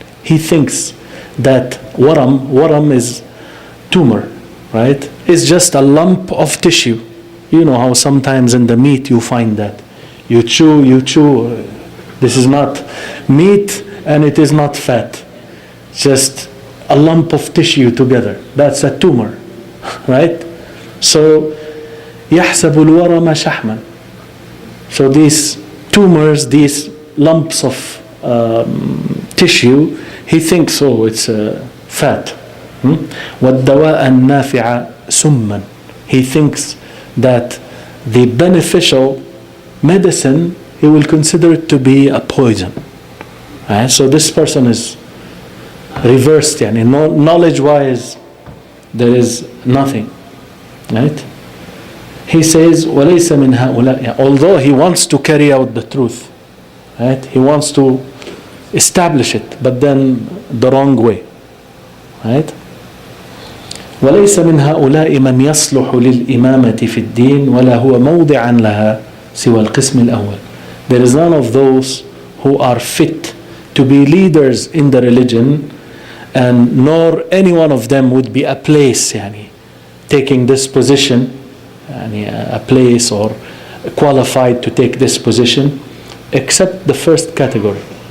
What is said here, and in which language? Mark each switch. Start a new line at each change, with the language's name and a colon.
English: He thinks that waram is tumor, right? It's just a lump of tissue. You know how sometimes in the meat you find that. You chew. This is not meat and it is not fat. Just a lump of tissue together. That's a tumor, right?
Arabic: So, يحسب الورم شحما.
English: So these tumors, these lumps of tissue, he thinks, oh, it's fat.
Arabic: والدواء النافع سما.
English: He thinks that the beneficial medicine, he will consider it to be a poison. Right? So this person is reversed. Yani knowledge-wise, there is nothing. Right? He says,
Arabic: وَلَيْسَ مِنْ هَؤُلَاءِ.
English: Although he wants to carry out the truth, right? He wants to establish it, but then the wrong way. Right?
Arabic: وليس من هؤلاء من يصلح للإمامة في الدين ولا هو موضعا لها سوى القسم الأول.
English: There is none of those who are fit to be leaders in the religion, and nor any one of them would be a place, يعني, taking this position, يعني, a place or qualified to take this position, except the first category.